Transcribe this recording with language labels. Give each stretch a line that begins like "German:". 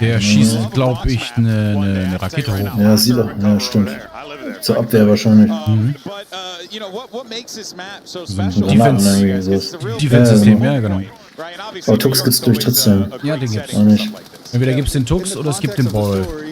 German: Der schießt, glaube ich, eine Rakete hoch. Ja, sieht er. Ja, stimmt. Zur Abwehr wahrscheinlich.
English: But you know what makes this map so special?
German: Defense-System, ja, genau. Aber Tux gibt's durch trotzdem. Ja, den gibt's. Auch nicht. Entweder gibt's den Tux oder es gibt den Ball.